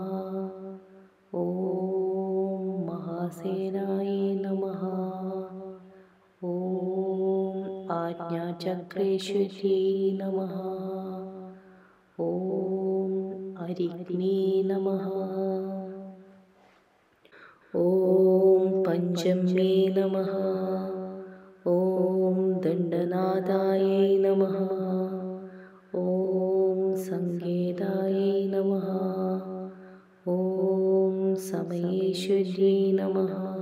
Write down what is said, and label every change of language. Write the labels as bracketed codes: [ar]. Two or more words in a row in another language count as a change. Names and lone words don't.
[sa] ഓം മഹാസേനായ നമഃ. ഓം ആജ്ഞാചക്രേശ്വരി നമഃ. ഓം അരിഗ്നേ നമഃ. ഓം पञ्चम्ये नमः। ॐ दण्डनाथायै नमः। ॐ संकेतायै नमः। ॐ समयेश्वर्यै नमः।